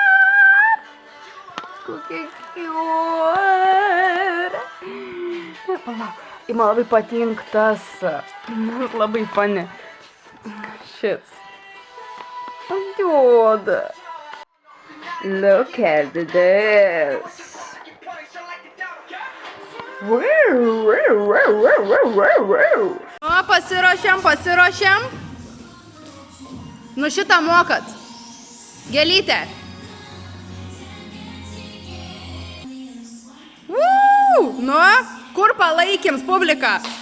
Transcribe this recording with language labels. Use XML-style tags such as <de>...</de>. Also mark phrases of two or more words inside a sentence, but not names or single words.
<lt>Kokie cute. Palauk, man labai patinka tas.</lt> <en>Labai funny. Shit. Dude. Look at this.</en> <lt>Pasiruošiam. Nu šitą mokat. Gėlytė. Nu, kur palaikyms publiką?</lt>